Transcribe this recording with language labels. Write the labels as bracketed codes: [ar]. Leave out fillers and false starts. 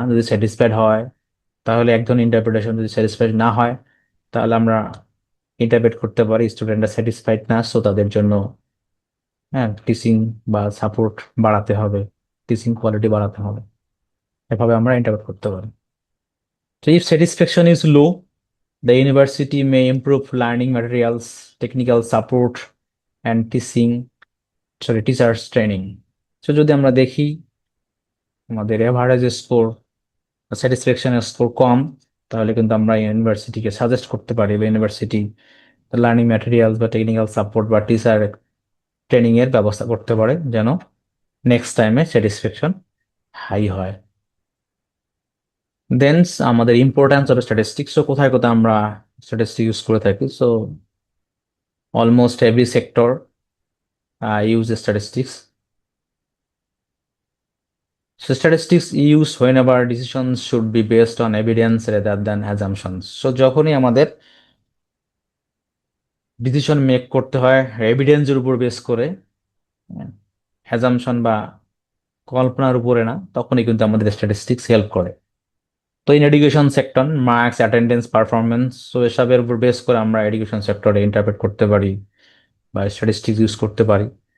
[bn] যদি স্যাটিসফাইড হয় তাহলে এক ধরনের ইন্টারপ্রিটেশন, যদি স্যাটিসফাইড না হয় তাহলে আমরা ইন্টারপ্রেট করতে পারি স্টুডেন্টরা স্যাটিসফাইড না, সো তাদের জন্য হ্যাঁ টিচিং বা সাপোর্ট বাড়াতে হবে, টিচিং কোয়ালিটি বাড়াতে হবে, এভাবে আমরা ইন্টারপ্রেট করতে পারি। [en] So if satisfaction is low, the university may improve learning materials, technical support, and teachers training. [bn] So যদি আমরা দেখি আমাদের এভারেজ স্কোর, স্যাটিসফ্যাকশন স্কোর কম, তাহলে কিন্তু আমরা ইউনিভার্সিটিকে সাজেস্ট করতে পারি বা ইউনিভার্সিটি লার্নিং ম্যাটেরিয়ালস বা টেকনিক্যাল সাপোর্ট বা টিচার ট্রেনিং এর ব্যবস্থা করতে পারে যেন নেক্সট টাইমে স্যাটিসফ্যাকশন হাই হয়। দেন আমাদের ইম্পর্টেন্স অফ স্ট্যাটিস্টিক্স, তো কোথায় কোথায় আমরা স্ট্যাটিস্টিক্স ইউজ করে থাকি। [en] So almost every sector use statistics. So statistics used whenever decisions should be based on evidence rather than assumptions. [bn] So যখনই আমাদের ডিসিশন মেক করতে হয় এভিডেন্সের উপর বেস করে, অ্যাজাম্পশন বা কল্পনার উপরে না, তখনই কিন্তু আমাদের স্ট্যাটিস্টিক্স হেল্প করে। তো in education sector, marks, attendance, performance, so এসবের উপর বেস করে আমরা এডুকেশন সেক্টরে ইন্টারপ্রেট করতে পারি বা স্ট্যাটিস্টিক্স ইউজ করতে পারি।